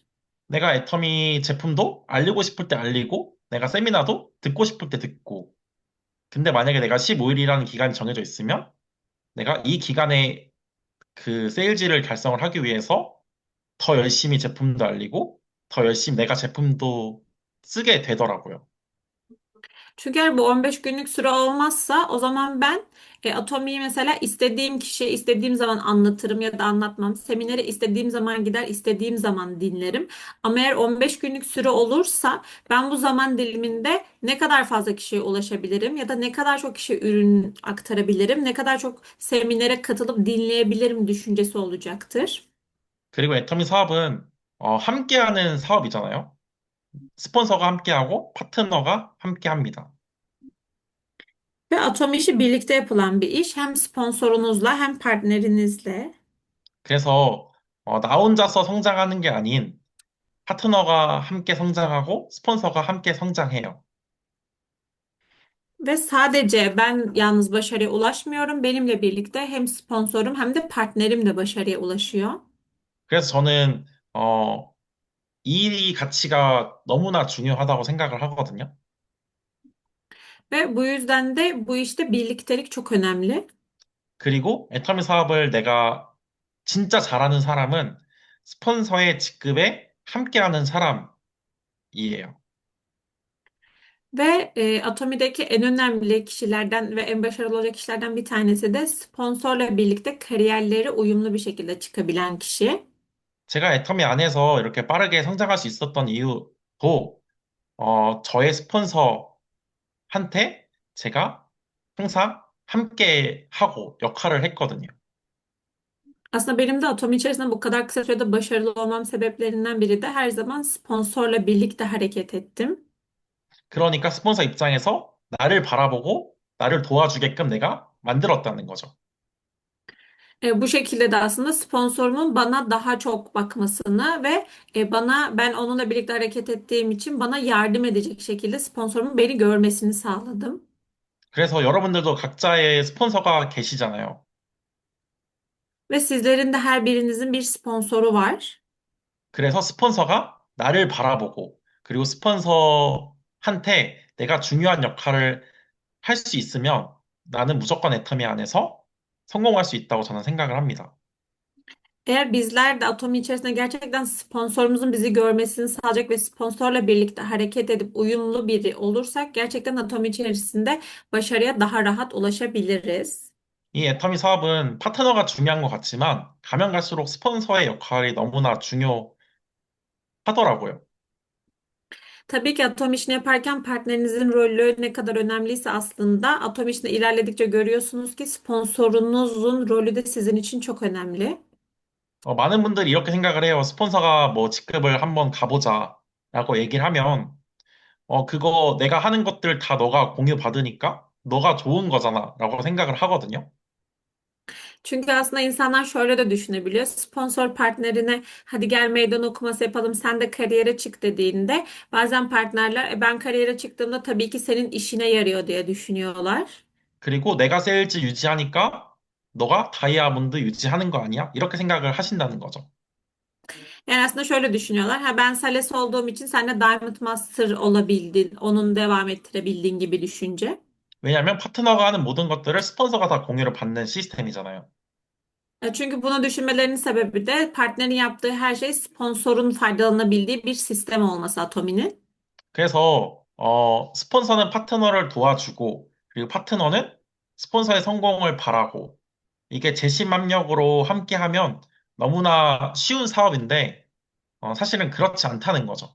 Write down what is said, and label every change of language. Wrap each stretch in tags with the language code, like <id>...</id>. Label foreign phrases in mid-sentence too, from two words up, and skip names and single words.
<ko>내가 애터미 제품도 알리고 싶을 때 알리고, 내가 세미나도 듣고 싶을 때 듣고, 근데 만약에 내가 15일이라는 기간이 정해져 있으면 내가 이 기간에 그 세일즈를 달성을 하기 위해서 더 열심히 제품도 알리고, 더 열심히 내가 제품도 쓰게 되더라고요.</ko> <tr>Çünkü eğer bu 15 günlük süre olmazsa o zaman ben Atomi'yi mesela istediğim kişiye istediğim zaman anlatırım ya da anlatmam. Seminere istediğim zaman gider, istediğim zaman dinlerim. Ama eğer 15 günlük süre olursa ben bu zaman diliminde ne kadar fazla kişiye ulaşabilirim ya da ne kadar çok kişiye ürün aktarabilirim, ne kadar çok seminere katılıp dinleyebilirim düşüncesi olacaktır.</tr> <ko>그리고 애터미 사업은 함께하는 사업이잖아요. 스폰서가 함께하고 파트너가 함께합니다.</ko> <tr>Ve Atomi işi birlikte yapılan bir iş. Hem sponsorunuzla hem partnerinizle.</tr> <ko>그래서 나 혼자서 성장하는 게 아닌 파트너가 함께 성장하고 스폰서가 함께 성장해요.</ko> <tr>Ve sadece ben yalnız başarıya ulaşmıyorum. Benimle birlikte hem sponsorum hem de partnerim de başarıya ulaşıyor.</tr> <ko>그래서 저는 이 가치가 너무나 중요하다고 생각을 하거든요.</ko> <tr>Ve bu yüzden de bu işte birliktelik çok önemli.</tr> <ko>그리고 애터미 사업을 내가 진짜 잘하는 사람은 스폰서의 직급에 함께하는 사람이에요.</ko> <tr>Ve Atomi'deki en önemli kişilerden ve en başarılı olacak kişilerden bir tanesi de sponsorla birlikte kariyerleri uyumlu bir şekilde çıkabilen kişi.</tr> <ko>제가 애터미 안에서 이렇게 빠르게 성장할 수 있었던 이유도 저의 스폰서한테 제가 항상 함께 하고 역할을 했거든요.</ko> <tr>Aslında benim de Atomi içerisinde bu kadar kısa sürede başarılı olmam sebeplerinden biri de her zaman sponsorla birlikte hareket ettim.</tr> <ko>그러니까 스폰서 입장에서 나를 바라보고 나를 도와주게끔 내가 만들었다는 거죠.</ko> <tr>Bu şekilde de aslında sponsorumun bana daha çok bakmasını ve ben onunla birlikte hareket ettiğim için bana yardım edecek şekilde sponsorumun beni görmesini sağladım.</tr> <ko>그래서 여러분들도 각자의 스폰서가 계시잖아요.</ko> <tr>Ve sizlerin de her birinizin bir sponsoru var.</tr> <ko>그래서 스폰서가 나를 바라보고, 그리고 스폰서한테 내가 중요한 역할을 할 수 있으면 나는 mutlaka 애터미 안에서 성공할 수 있다고 저는 생각을 합니다.</ko> <tr>Eğer bizler de Atomi içerisinde gerçekten sponsorumuzun bizi görmesini sağlayacak ve sponsorla birlikte hareket edip uyumlu biri olursak gerçekten Atomi içerisinde başarıya daha rahat ulaşabiliriz.</tr> <ko>이 애터미 사업은 파트너가 중요한 것 같지만 가면 갈수록 스폰서의 역할이 너무나 중요하더라고요.</ko> <tr>Tabii ki Atom işini yaparken partnerinizin rolü ne kadar önemliyse aslında Atom işinde ilerledikçe görüyorsunuz ki sponsorunuzun rolü de sizin için çok önemli.</tr> <ko>많은 분들이 이렇게 생각을 해요. 스폰서가 뭐 직급을 한번 가보자라고 얘기를 하면 그거 내가 하는 것들 다 너가 공유받으니까 너가 좋은 거잖아라고 생각을 하거든요.</ko> <tr>Çünkü aslında insanlar şöyle de düşünebiliyor. Sponsor partnerine hadi gel meydan okuması yapalım sen de kariyere çık dediğinde bazen partnerler ben kariyere çıktığımda tabii ki senin işine yarıyor diye düşünüyorlar.</tr> <ko>그리고 내가 세일즈 유지하니까 너가 다이아몬드 유지하는 거 아니야? 이렇게 생각을 하신다는 거죠.</ko> <tr>Yani aslında şöyle düşünüyorlar. Ha ben Sales olduğum için sen de Diamond Master olabildin, onun devam ettirebildin gibi düşünce.</tr> <ko>왜냐하면 파트너가 하는 모든 것들을 스폰서가 다 공유를 받는 시스템이잖아요.</ko> <tr>Çünkü bunu düşünmelerinin sebebi de partnerin yaptığı her şey sponsorun faydalanabildiği bir sistem olması Atomi'nin.</tr> <ko>그래서 스폰서는 파트너를 도와주고 그리고 파트너는 스폰서의 성공을 바라고 이게 재심합력으로 함께하면 너무나 쉬운 사업인데 사실은 그렇지 않다는 거죠.</ko>